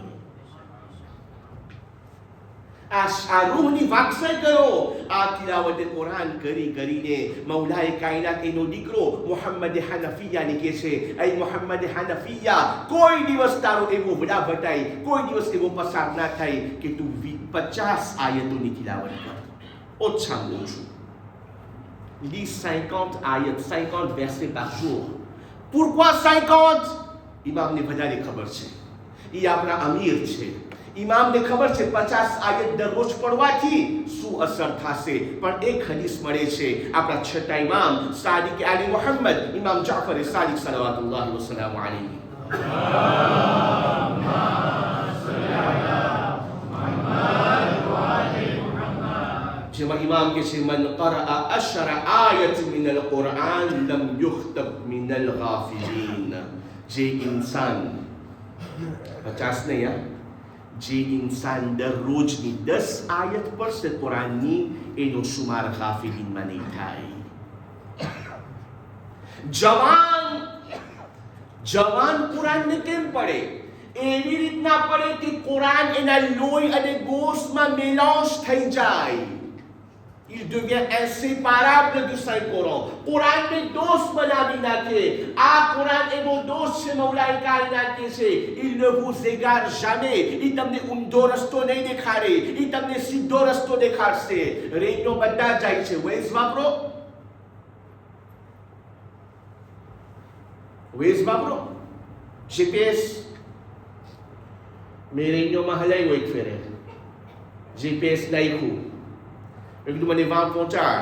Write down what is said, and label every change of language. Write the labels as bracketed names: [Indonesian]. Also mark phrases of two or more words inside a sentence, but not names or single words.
[Gujarati] આ રૂહની વાક્સે કરો, આ તિલાવતે કુરાન કરી કરીને. મૌલાએ કાયનાત એનો દીકરો મુહમ્મદ હનફિયાને કહે છે, એ મુહમ્મદ હનફિયા, કોઈ દિવસ તારો એવો વડા બતાય, કોઈ દિવસ એવો પસાર ના થાય કે તું 50 આયતોની તિલાવત કર. ઓછામાં ઓછું [French] lis 50 ayat, 50 versets par jour. Pourquoi 50? [Gujarati] ઇમામને વધારે ખબર છે, એ આપણા અમીર છે. ઇમામને ખબર છે 50 આયત દરરોજ પઢવાથી શું અસર થશે. પણ એક હદીસ મળે છે આપણા છઠ્ઠા ઇમામ સાદિક આલી મુહમ્મદ ઇમામ જાફર સાદિક સલાવતુલ્લાહ વસલામુ અલૈહિ. ઇમામ કે છે [Arabic] من قرأ 10 آيات من القرآن لم يكتب من الغافلين. [Gujarati] જે ઇન્સાન 50 નહીં, જે ઇન્સાન દરરોજની 10 આયત પડશે કુરાનની, એનો શુમાર ગાફિલીનમાં નહીં થાય. જવાન કુરાનને કેમ પડે? એવી રીતના પડે કે કુરાન એના લોહી અને ગોશમાં મેલાશ થઈ જાય. [French] Il devient inséparable du Saint-Coran. [Gujarati] કુરાનને દોસ્ત બનાવી નાખે. આ કુરાન એવો દોસ્ત છે મૌલાએ કાયનાત કે છે, [French] il ne vous égare jamais. [Gujarati] ઈ તમને ઊંધો રસ્તો નહીં દેખાડે, ઈ તમને સીધો રસ્તો દેખાડશે. રેડિયો બધા જાય છે, વેઝ વાપરો, વેઝ વાપરો, જીપીએસ. મેં રેડિયોમાં હલાવ્યો એક ફેરે, જીપીએસ નાખ્યું, મેં કીધું મને વાં પહોંચાડ.